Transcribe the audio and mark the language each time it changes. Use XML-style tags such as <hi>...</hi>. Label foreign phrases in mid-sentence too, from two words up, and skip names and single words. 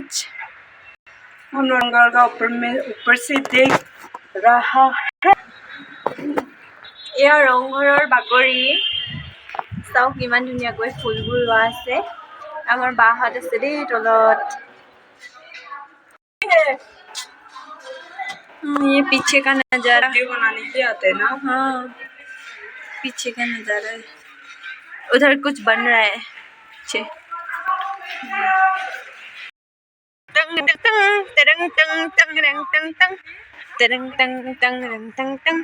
<hi>हम रंगघर का ऊपर से देख रहा है।</hi> <as>এয়া ৰংঘৰৰ বাকৰি। চাওক কিমান ধুনীয়াকৈ ফুলবোৰ ৰোৱা আছে। আমাৰ বাহঁত আছে দেই তলত।</as> <hi>ये पीछे का नजारा वीडियो बनाने के आते हैं ना। हाँ, पीछे का नजारा है। उधर कुछ बन रहा है पीछे। टंग टंग तरंग टंग टंग रंग टंग टंग तरंग टंग टंग रंग टंग टंग।</hi>